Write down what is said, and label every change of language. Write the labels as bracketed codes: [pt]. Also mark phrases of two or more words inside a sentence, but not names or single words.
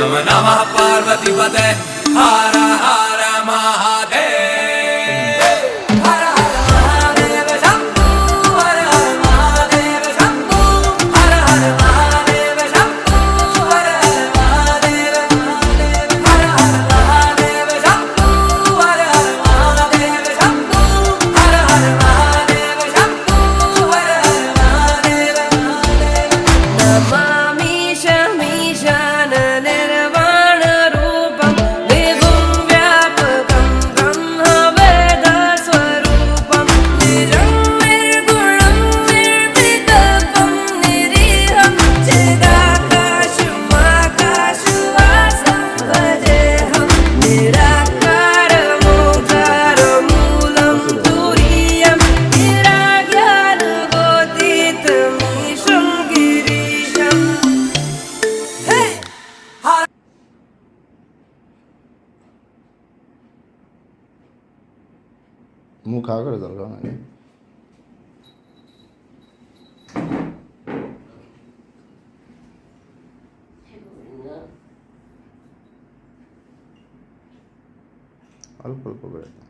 [sa] नमः पार्वतीपते हर हर महादेव हर हर महादेव शंभो हर हर महादेव शंभो हर हर महादेव शंभो हर हर महादेव हर हर महादेव शंभो हर हर महादेव शंभो हर हर महादेव शंभो हर हर महादेव नमामि शमीशान निर्वाण रूपं विभुं व्यापकं ब्रह्मवेदस्वरूपं निजं निर्गुणं निर्विकल्पं निरीहं चिदाकाशमाकाशवासं भजेऽहं निराकारमोकारमूलं तुरीयं निराज्ञानगोतीतमीशं गिरीशम् [bn] মুখ খাওয়া করে দরকার নাই অল্প অল্প করে